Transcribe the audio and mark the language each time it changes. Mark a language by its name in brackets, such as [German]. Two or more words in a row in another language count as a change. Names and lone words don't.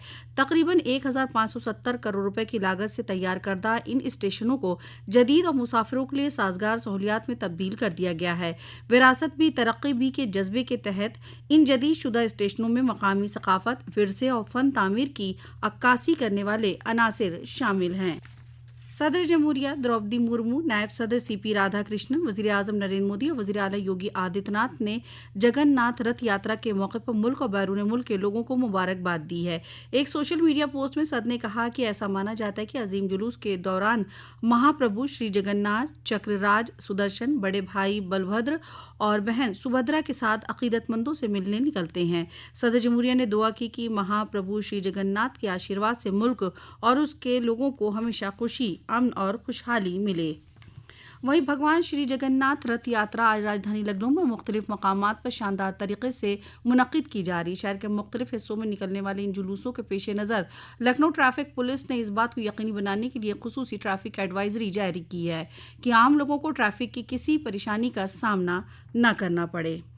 [Urdu] تقریباً 1,570 کروڑ روپے کی لاگت سے تیار کردہ ان اسٹیشنوں کو جدید اور مسافروں کے لیے سازگار سہولیات میں تبدیل کر دیا گیا ہے۔ وراثت بھی ترقی بھی کے جذبے کے تحت ان جدید شدہ اسٹیشنوں میں مقامی ثقافت، ورثے اور فن تعمیر کی عکاسی کرنے والے عناصر شامل ہیں۔ صدر جمہوریہ دروپدی مرمو، نائب صدر سی پی رادھا کرشنن، وزیر اعظم نریندر مودی اور وزیر اعلیٰ یوگی آدتیہ ناتھ نے جگن ناتھ رتھ یاترا کے موقع پر ملک اور بیرون ملک کے لوگوں کو مبارکباد دی ہے۔ ایک [English] social media post [Urdu] میں صدر نے کہا کہ ایسا مانا جاتا ہے کہ عظیم جلوس کے دوران مہاپربھو شری جگن ناتھ چکر راج سدرشن، بڑے بھائی بلبھدر اور بہن سبھدرا کے ساتھ عقیدت مندوں سے ملنے نکلتے ہیں۔ صدر جمہوریہ نے دعا کی کہ مہاپربھو شری جگن ناتھ کے آشیرواد سے ملک اور اس کے لوگوں کو ہمیشہ خوشی، امن اور خوشحالی ملے۔ وہیں بھگوان شری جگن ناتھ رتھ یاترا آج راجدھانی لکھنؤ میں مختلف مقامات پر شاندار طریقے سے منعقد کی جا رہی۔ شہر کے مختلف حصوں میں نکلنے والے ان جلوسوں کے پیش نظر لکھنؤ ٹریفک پولیس نے اس بات کو یقینی بنانے کے لیے خصوصی [English] traffic advisory [Urdu] جاری کی ہے کہ عام لوگوں کو ٹریفک کی کسی پریشانی کا سامنا نہ کرنا پڑے۔